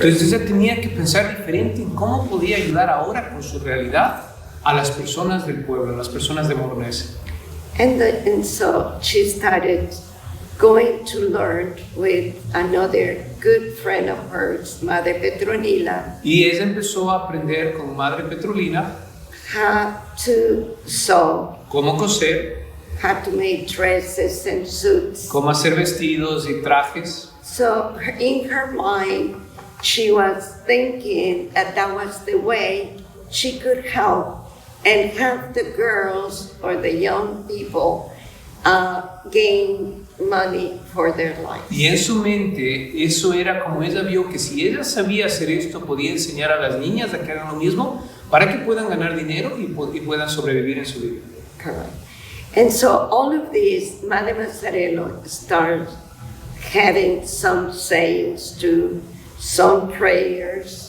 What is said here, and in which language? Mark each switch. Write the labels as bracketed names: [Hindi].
[Spanish] Entonces ella tenía que pensar diferente en cómo podía ayudar ahora con su realidad a las personas del pueblo, a las personas de Mornese. [English] And so she started going to learn with another good friend of hers, Madre Petronila, [Spanish] Y ella empezó a aprender con Madre Petrolina [English] how to sew, [Spanish] cómo coser, [English] how to make dresses and suits. [Spanish] cómo hacer vestidos y trajes. [English] So in her mind, she was thinking that that was the way she could help and help the girls or the young people gain money for their life. [Spanish] Y en su mente, eso era como ella vio que si ella sabía hacer esto, podía enseñar a las niñas a que hagan lo mismo para que puedan ganar dinero y puedan sobrevivir en su vida. [English] Correct. And so all of these, Maria Mazzarello started having some sayings too, some prayers.